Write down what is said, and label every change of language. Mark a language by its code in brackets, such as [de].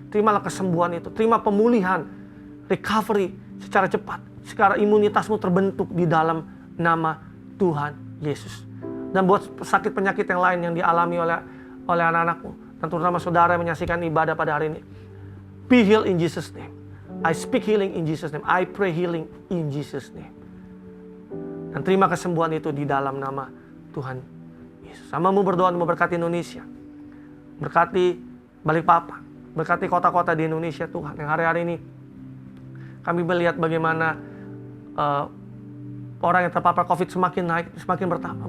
[id] Terimalah kesembuhan itu, terima pemulihan, recovery secara cepat. Sekarang imunitasmu terbentuk di dalam nama Tuhan Yesus. Dan buat sakit penyakit yang lain yang dialami oleh anak-anakmu. Dan terutama saudara yang menyaksikan ibadah pada hari ini. [en] Be healed in Jesus name. I speak healing in Jesus name. I pray healing in Jesus name. [id] Dan terima kesembuhan itu di dalam nama Tuhan Yesus. Hamba-Mu berdoa untuk memberkati Indonesia. Berkati Balikpapan. Berkati kota-kota di Indonesia Tuhan. Yang hari-hari ini kami melihat bagaimana orang yang terpapar COVID semakin naik, semakin bertambah.